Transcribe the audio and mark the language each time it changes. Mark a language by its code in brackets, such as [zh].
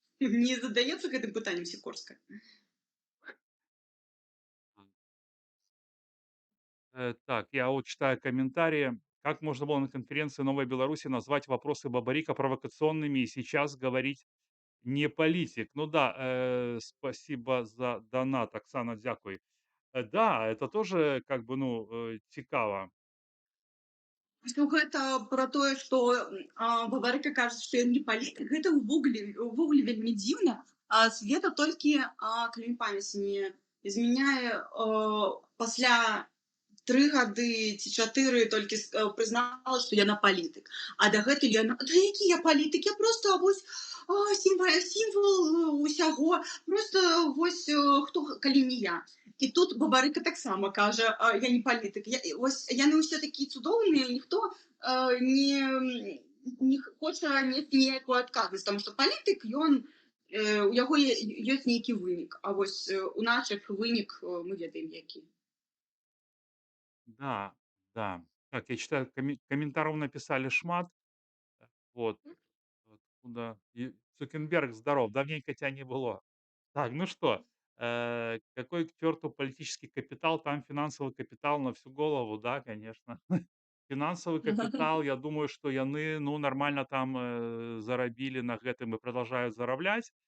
[be] Не задаецца гэтым пытаннем Сікорская? [ru] Так, я вот читаю комментарии. Как можно было на конференции «Новой Беларуси» назвать вопросы Бабарика провокационными и сейчас говорить не политик? Ну да, спасибо за донат, Оксана, дякуй. Да, это тоже как бы, ну, цікаво. [be] Што гэта пра тое, што Бабарыка кажа, што ён не палітык, гэта ўвогуле вельмі дзіўна. Света толькі, калі памяць не змяняе, пасля 3 гады ці 4 толькі прызнала, што яна палітык. А дагэтуль яна, да які я палітык, я проста вось сімвал усяго, проста вось хто, калі не я. І тут Бабарыка таксама кажа, я не палітык. Вось яны ўсе такія цудоўныя, ніхто не хоча несці ніякую адказнасць, таму што палітык, ён у яго ёсць нейкі вынік. А вось у нашых вынік мы ведаем які. [ru] Да, да. Так, я читаю, комментариев написали шмат. Вот. Откуда? И Цукерберг, здоров, давненько тебя не было. Так, ну что, какой к черту политический капитал? Там финансовый капитал на всю голову, да, конечно. Финансовый капитал, я думаю, что [be] яны, ну, нормально там зарабілі на гэтым [ru] и продолжают зарабляць.